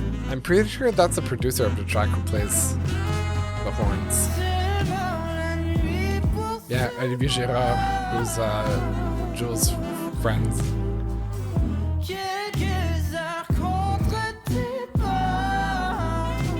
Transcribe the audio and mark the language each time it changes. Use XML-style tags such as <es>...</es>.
<en>I'm pretty sure that's the producer of the track who plays the horns.</en> <fr>Seulement la nuit pour se</fr> <en>Yeah, Oublier Hier, who's Jules' friends.</en> <fr>quelques heures contre tes pas.</fr>